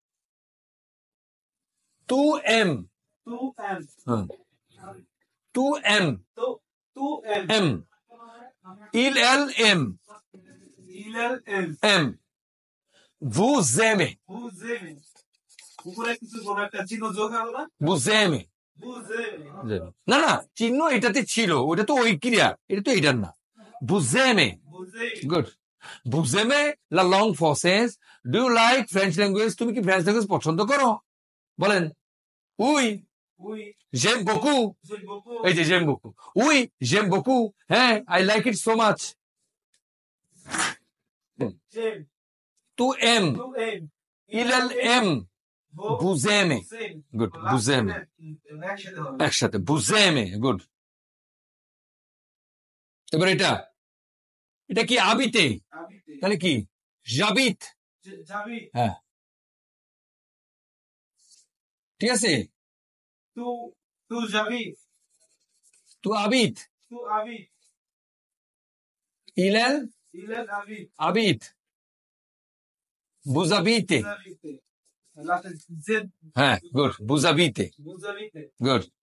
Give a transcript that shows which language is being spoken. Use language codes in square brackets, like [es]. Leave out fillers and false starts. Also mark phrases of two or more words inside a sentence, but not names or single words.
[fr] tu aimes, tu aimes, aime, il elle aime, aime, vous aimez, vous aimez, [bn] না না চিহ্ন এটাতে ছিল, ওটা তো ওই ক্রিয়া, এটা তো এটার না। [fr] vous aimez, good. vous aimez la langue française, [en] do you like French language, [bn] তুমি কি [en] French language [bn] পছন্দ করো? বলেন উই, [fr] j'aime beaucoup, [bn] এই যে [fr] j'aime beaucoup, [bn] উই [fr] j'aime beaucoup, [en] হ্যাঁ I like it so much. [fr] tu aimes, il elle aime, vous aimez, good, vous aimez, একসাথে vous aimez, [en] good. [bn] এবার এটা কি আবিতে, তাহলে কি জাবিত, হ্যাঁ ঠিক আছে, [fr] tu habites, il elle habite, vous habitez, [bn] হ্যাঁ গুড, [fr] vous habitez, [bn] গুড।